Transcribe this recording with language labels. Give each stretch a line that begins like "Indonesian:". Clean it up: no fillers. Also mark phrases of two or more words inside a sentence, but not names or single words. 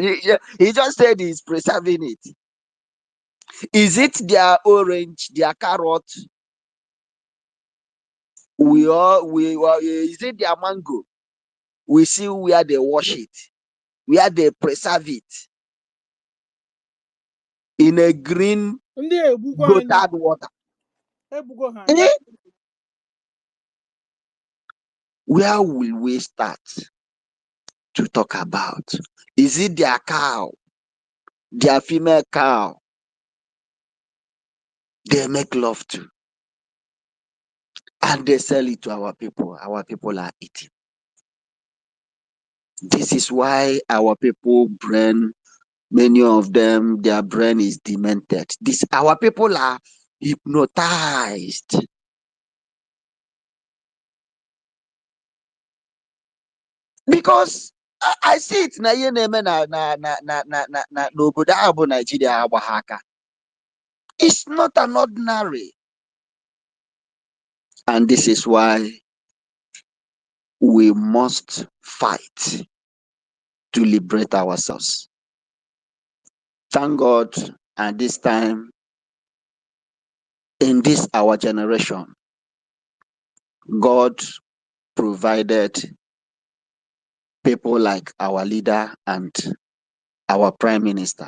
English: He just said he's preserving it. Is it their orange, their carrot? Is it their mango? We see where they wash it, where they preserve it in a green
Igbo: Ndị egbukwa anyị.
English: gotted water.
Igbo: Egbugo ha anyị. Eh?
English: Where will we start to talk about? Is it their cow, their female cow they make love to, and they sell it to our people? Our people are eating. This is why our people brain, many of them, their brain is demented. Our people are hypnotized. Because I see it
Igbo: na ihe na-eme n'obodo ahụ bụ Nigeria agba ha aka.
English: It's not an ordinary. And this is why we must fight to liberate ourselves. Thank God, at this time, in this our generation, God provided people like our leader and our prime minister.